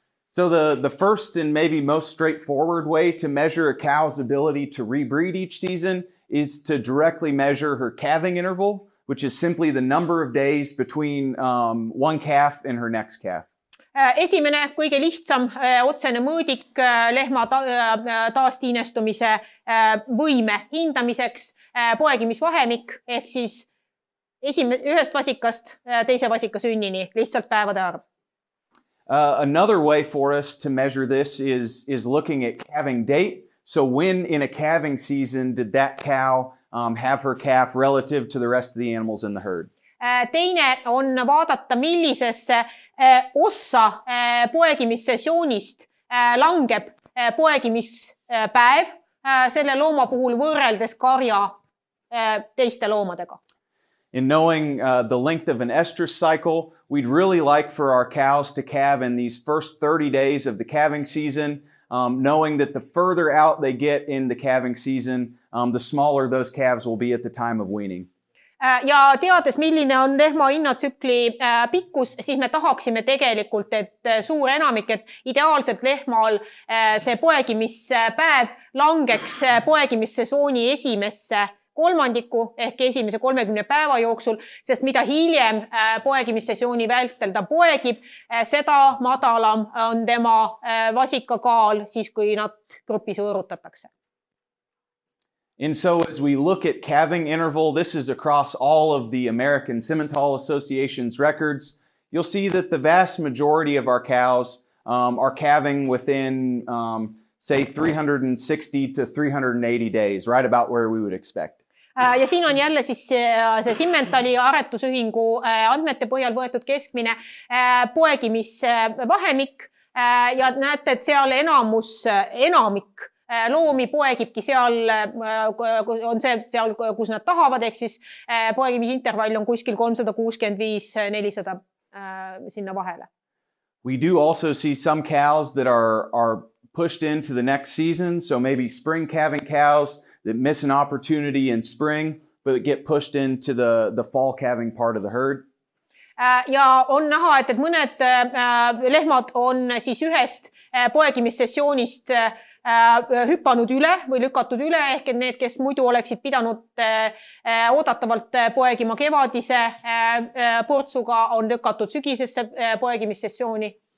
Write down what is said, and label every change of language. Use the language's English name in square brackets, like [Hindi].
[English] So the first and maybe most straightforward way to measure a cow's ability to rebreed each season is to directly measure her calving interval, which is simply the number of days between one calf and her next calf. [Estonian] Esimene, kõige lihtsam otsene mõõdik lehma taastiinestumise võime hindamiseks poegimisvahemik ehk siis ühest vasikast teise vasika sünnini lihtsalt päevade arv. [English] Another way for us to measure this is looking at calving date. So when in a calving season did that cow have her calf relative to the rest of the animals in the herd? [Estonian] Teine on vaadata, millisesse ossa poegimissessioonist langeb poegimispäev selle looma puhul võrreldes karja teiste loomadega. [English] In knowing the length of an estrus cycle, we'd really like for our cows to calve in these first 30 days of the calving season, knowing that the further out they get in the calving season, the smaller those calves will be at the time of weaning. [Estonian] Ja teades, milline on lehma hinnatsükli pikkus, siis me tahaksime tegelikult, et suur enamik, et ideaalselt lehmal see poegimispäev langeks poegimissesooni esimesse kolmandiku ehk esimese 30 päeva jooksul, sest mida hiljem poegimissessiooni vältel ta poegib, seda madalam on tema vasikakaal siis, kui nad grupis võõrutatakse. [English] And so as we look at calving interval, this is across all of the American Simmental Association's records. You'll see that the vast majority of our cows are calving within, say, 360 to 380 days, right about where we would expect. [Estonian] Ja siin on jälle siis see Simmentali aretusühingu andmete põhjal võetud keskmine poegimisvahemik ja näete, et seal enamik loomi poegibki seal, on see seal, kus nad tahavad, ehk siis poegimisintervall on kuskil 365-400 sinna vahele. [English] We do also see some cows that are pushed into the next season, so maybe spring calving cows that miss an opportunity in spring, but get pushed into the fall calving part of the herd. [Estonian] Ja on näha, et mõned lehmad on siis ühest poegimissessioonist hüppanud üle või lükatud üle, ehk et need, kes muidu oleksid pidanud oodatavalt poegima kevadise portsuga, on lükatud sügisesse poegimissessiooni.